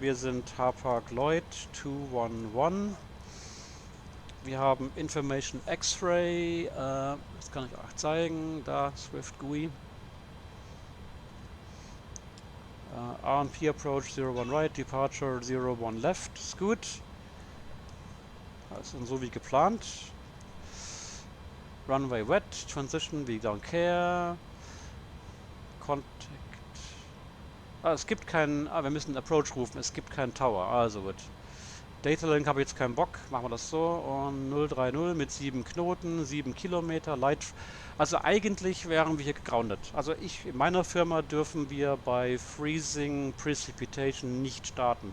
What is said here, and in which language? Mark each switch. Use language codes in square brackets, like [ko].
[de] Wir sind Hapag-Lloyd 211. Wir haben Information X-Ray, das kann ich auch zeigen, da Swift GUI. RNP Approach 01 Right, Departure 01 Left, ist gut. Also so wie geplant. [en] Runway Wet, Transition, we don't care. [de] Contact. Es gibt keinen. Wir müssen Approach rufen. Es gibt keinen Tower. Also gut. Data Link habe ich jetzt keinen Bock. Machen wir das so. Und 030 mit 7 Knoten, 7 Kilometer. Light. Also eigentlich wären wir hier gegroundet. Also in meiner Firma dürfen wir bei Freezing Precipitation nicht starten.